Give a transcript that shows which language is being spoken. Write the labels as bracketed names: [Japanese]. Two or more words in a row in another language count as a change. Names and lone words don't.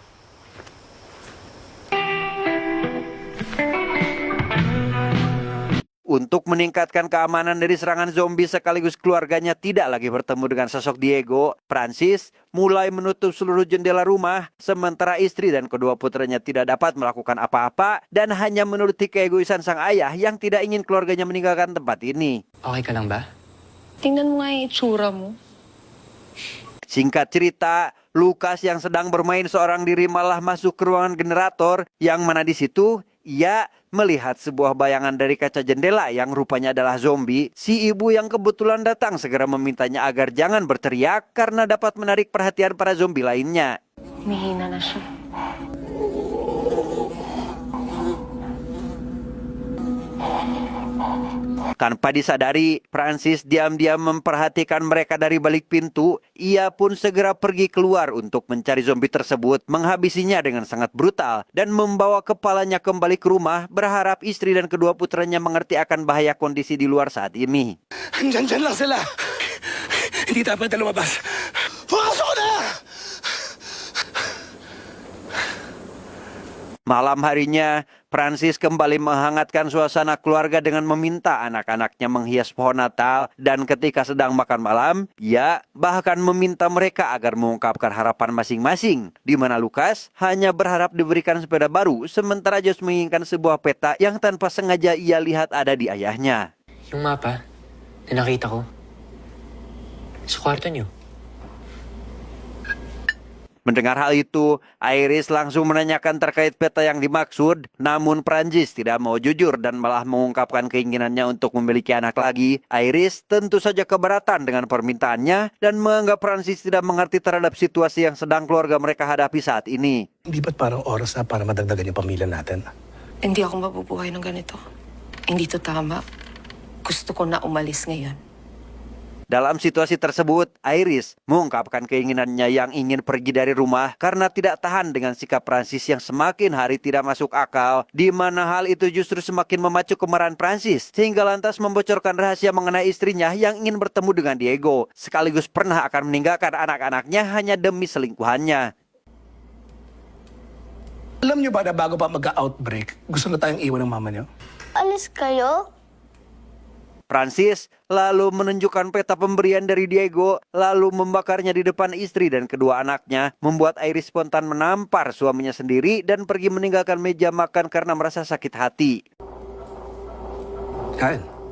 [Indonesian] Untuk meningkatkan keamanan dari serangan zombie sekaligus keluarganya tidak lagi bertemu dengan sosok Diego, Francis mulai menutup seluruh jendela rumah, sementara istri dan kedua putranya tidak dapat melakukan apa-apa dan hanya menuruti keegoisan sang ayah yang tidak ingin keluarganya meninggalkan tempat ini. [Filipino] Okay ka lang ba? Tingnan mo nga yung itsura mo. [Indonesian] Singkat cerita, Lucas yang sedang bermain seorang diri malah masuk ke ruangan generator, yang mana di situ ia melihat sebuah bayangan dari kaca jendela yang rupanya adalah zombie. Si ibu yang kebetulan datang segera memintanya agar jangan berteriak karena dapat menarik perhatian para zombie lainnya. [Filipino] Mahina na siya. [Indonesian] Tanpa disadari, Francis diam-diam memperhatikan mereka dari balik pintu. Ia pun segera pergi keluar untuk mencari zombie tersebut, menghabisinya dengan sangat brutal, dan membawa kepalanya kembali ke rumah, berharap istri dan kedua putranya mengerti akan bahaya kondisi di luar saat ini. [Filipino] Andyan lang sila. Hindi dapat na lumabas. Pumasok na! [Indonesian] Malam harinya, Francis kembali menghangatkan suasana keluarga dengan meminta anak-anaknya menghias pohon Natal, dan ketika sedang makan malam, ia bahkan meminta mereka agar mengungkapkan harapan masing-masing, di mana Lucas hanya berharap diberikan sepeda baru, sementara Josh menginginkan sebuah peta yang tanpa sengaja ia lihat ada di ayahnya. [Filipino] Yung mapa na nakita ko sa kwarto niyo. [Indonesian] Mendengar hal itu, Iris langsung menanyakan terkait peta yang dimaksud, namun Prancis tidak mau jujur dan malah mengungkapkan keinginannya untuk memiliki anak lagi. Iris tentu saja keberatan dengan permintaannya dan menganggap Prancis tidak mengerti terhadap situasi yang sedang keluarga mereka hadapi saat ini. [Filipino] Hindi ba't parang oras na para madagdagan yung pamilya natin? Hindi ako mabubuhay ng ganito. Hindi to tama. Gusto ko na umalis ngayon. [Indonesian] Dalam situasi tersebut, Iris mengungkapkan keinginannya yang ingin pergi dari rumah karena tidak tahan dengan sikap Prancis yang semakin hari tidak masuk akal, di mana hal itu justru semakin memacu kemarahan Prancis, sehingga lantas membocorkan rahasia mengenai istrinya yang ingin bertemu dengan Diego, sekaligus pernah akan meninggalkan anak-anaknya hanya demi selingkuhannya. [Filipino] Alam niyo ba na bago pa mag-outbreak, gusto na tayong iwan ng mama niyo? Alis kayo? [Indonesian] Prancis lalu menunjukkan peta pemberian dari Diego, lalu membakarnya di depan istri dan kedua anaknya, membuat Iris spontan menampar suaminya sendiri dan pergi meninggalkan meja makan karena merasa sakit hati. [Filipino] Kain.